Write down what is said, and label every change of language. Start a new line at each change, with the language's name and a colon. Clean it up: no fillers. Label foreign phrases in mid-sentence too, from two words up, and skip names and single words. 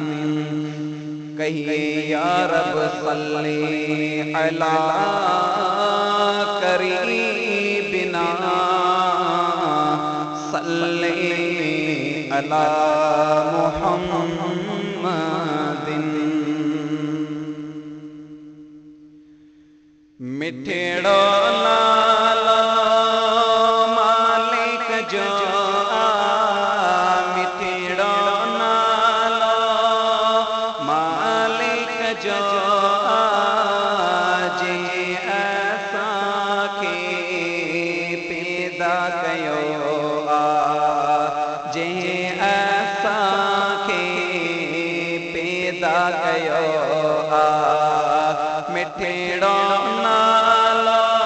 Arabic: कहिए يا رب صلِّ على قريبنا صلِّ على محمدٍ.
Sindhi: मिठड़ो नालो मालिक जो मिठड़ो नालो मालिक जो जे असांखे पैदा कयो जे असांखे पैदा कयो मिठड़ो नालो